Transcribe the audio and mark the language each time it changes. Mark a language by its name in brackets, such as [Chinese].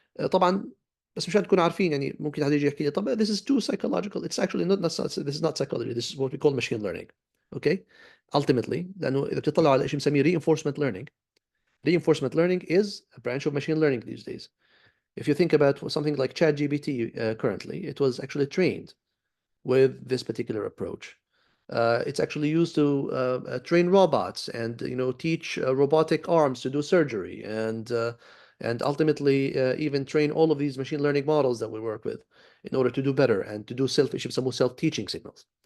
[Arabic] طبعا بس مشان تكونوا عارفين يعني ممكن حد يجي يحكي لي طب [English] this is too psychological. It's actually this is not psychology. This is what we call machine learning. Okay? [Arabic] Ultimately لأنه إذا بتطلعوا على شيء بنسميه reinforcement learning. [English] Reinforcement learning is a branch of machine learning these days. If you think about something like ChatGPT currently, it was actually trained with this particular approach. It's actually used to train robots and teach robotic arms to do surgery and ultimately even train all of these machine learning models that we work with in order to do better and to do self-teaching signals.